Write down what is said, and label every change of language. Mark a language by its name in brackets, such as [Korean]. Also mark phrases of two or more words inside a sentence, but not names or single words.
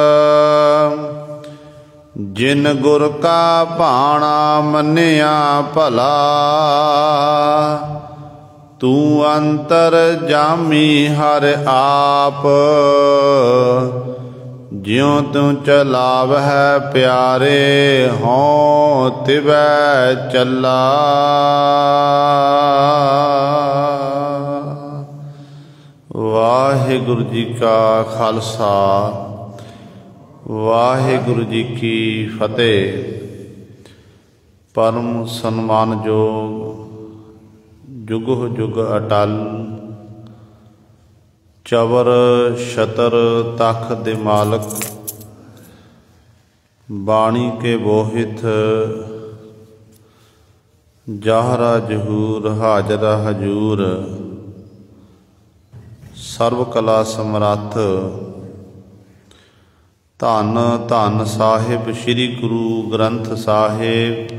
[Punjabi] ਜਿਨ ਗੁਰ ਕਾ ਭਾਣਾ ਮੰਨਿਆ ਭਲਾ। ਤੂ ਅੰਤਰ ਜਾਮੀ ਹਰ ਆਪ। ਜਿਉ ਤੂ ਚਲਾਵਹ ਪਿਆਰੇ ਹਉ ਤਿਵੈ ਚਲਾ। ਵਾਹਿਗੁਰੂ ਜੀ ਕਾ ਖ਼ਾਲਸਾ ਵਾਹਿਗੁਰੂ ਜੀ ਕੀ ਫ਼ਤਿਹ। ਪਰਮ ਸਨਮਾਨਯੋਗ ਜੁਗ ਜੁਗ ਅਟੱਲ। ਚਵਰ ਛਤਰ ਤਖ਼ਤ ਦੇ ਮਾਲਕ। ਬਾਣੀ ਕੇ ਬੋਹਿਥ ਜ਼ਾਹਰਾ ਜ਼ਹੂਰ ਹਾਜ਼ਰਾ ਹਜ਼ੂਰ। ਸਰਬ ਕਲਾ ਸਮਰੱਥ ਧੰਨ ਧੰਨ ਸਾਹਿਬ ਸ੍ਰੀ ਗੁਰੂ ਗ੍ਰੰਥ ਸਾਹਿਬ।